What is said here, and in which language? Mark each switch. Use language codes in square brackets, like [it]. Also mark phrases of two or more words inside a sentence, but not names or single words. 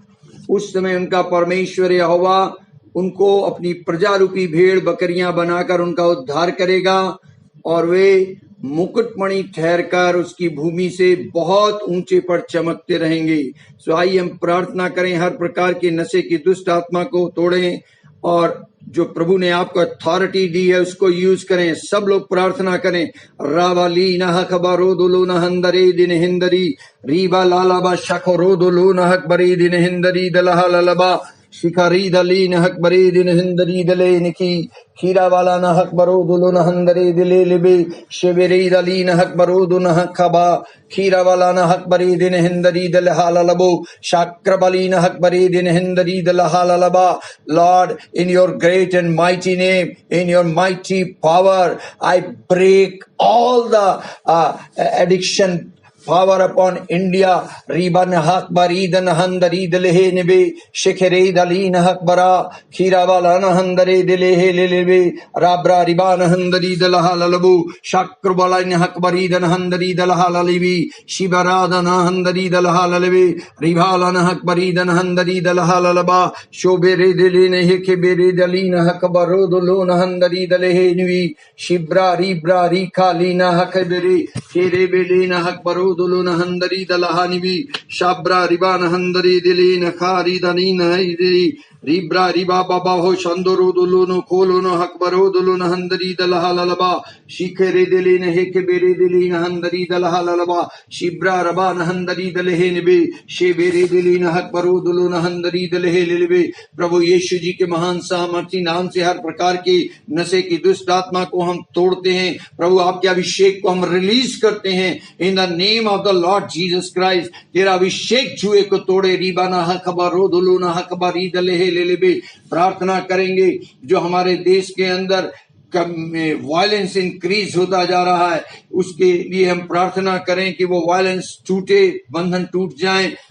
[hi] उस समय उनका परमेश्वर यहोवा उनको अपनी प्रजा रूपी भेड़ बकरियां बनाकर उनका उद्धार करेगा और वे मुकुटमणि ठहरकर उसकी भूमि से बहुत ऊंचे पर चमकते रहेंगे। सो आइए हम प्रार्थना करें, हर प्रकार के नशे की दुष्ट आत्मा को तोड़ें और जो प्रभु ने आपको अथॉरिटी दी है उसको यूज करें। सब लोग प्रार्थना करें। रावाली नह खबरो दुलो नहंदरे दिन हिंदरी रीबा लालाबा शखो रोदुलो नहक बरी दिन हिंदरी दलहा ललबा शिकारी दली नहक बरी दिन हिंदरी दले निकी खीरा वाला नहक बरो दुलो नहंदरे दिले लिबे शिविरी दली नहक बरो दु नहक खबा खीरा वाला नहक बरी दिन हिंदरी दलहा ललबो शाक्र बली नहक बरी दिन हिंदरी दलहा ललबा। [en] Lord, in your great and mighty name, in your mighty power, I break all the addiction power upon India. Riban hakbaridan handari delehe nebe shekhere dalin hakbara khirawala handare delehe lelebe rabra riban handari dalaha lalabu shakrbalin hakbaridan handari dalaha lalibi shibarada handari dalaha lalabe ribalan hakbaridan handari dalaha lalaba shobere deline hekebere dalin hakbaro dolon handari delehe nibi shibra ribra rikalina hakbere khere belina hakbaro दुलो नहंदरी दलहानी भी शाब्रा रिबा नहंदरी दिली नखारी दनी नहरी रिब्रा रिबा बाबा हो शंदरो दुलो नो खोलो नो हकबरो दुलो नहंदरी दलहा ललबा शिखरे दिली नहे के बेरे दिली नहंदरी दलहा ललबा शिब्रा रबा नहंदरी दलहे निबे शेबेरे दिली नहकबरो दुलो नहंदरी दलहे लिलबे। [hi] प्रभु यीशु जी के महान सामर्थी नाम से हर प्रकार की नशे की दुष्ट आत्मा को हम तोड़ते हैं। प्रभु आपके अभिषेक को हम रिलीज करते हैं [en] In the name of the Lord Jesus Christ. [hi] तेरा अभिषेक जुए को तोड़े रीबा ना खबर रो दुलो ना खबर दलहे ले। प्रार्थना करेंगे जो हमारे देश के अंदर [en] violence increase [hi] होता जा रहा है उसके लिए हम प्रार्थना करें कि वो वायलेंस टूटे, बंधन टूट जाए।